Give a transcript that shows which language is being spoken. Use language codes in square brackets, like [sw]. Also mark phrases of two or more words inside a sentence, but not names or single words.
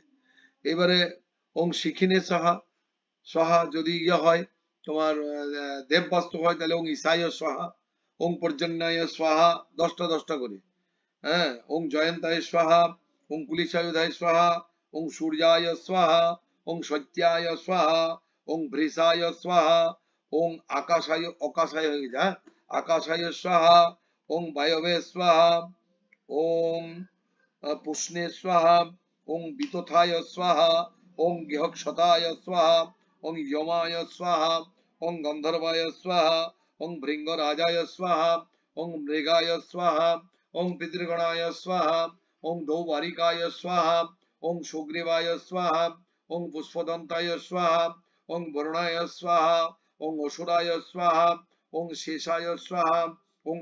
[bn] এবারে [sa] ওং শিখিনে সাহা সাহা [bn] যদি ইয়ে হয় তোমার দেববাস্তু হয় তাহলে [sa] ওং ঈশায় সাহা ওং পর্জন্যায় স্বাহা [bn] 10টা করে। [sa] হ্যাঁ, ওং জয়ন্তায় স্বাহা ওং কুলিশায়ুধায় স্বাহা ওং সূর্যায় স্বাহা ওং সত্যায় স্বাহা ওং ভৃষায় স্বাহা ওং আকাশায় [bn] হয়ে যায় [sa] আকাশায় স্বাহা ওং বায়বে স্বাহা ওং পুষ্ণে স্বাহা ওং বিতথায় স্বাহা ওং গৃহক্ষতায় স্বাহা ওং যমায় স্বাহা ওং গন্ধর্বায় স্বাহা ওং ভৃঙ্গরাজায় স্বাহা ওং মৃগায় স্বাহা ওং পিতৃগণায় স্বাহা ওং দৌবারিকায় স্বাহা ওং সুগ্রীবায় স্বাহা ওং পুষ্পদন্তায় স্বাহা ওং বরুণায় স্বাহা ওং অসুরায় স্বাহা ওং শেষায় স্বাহা ওং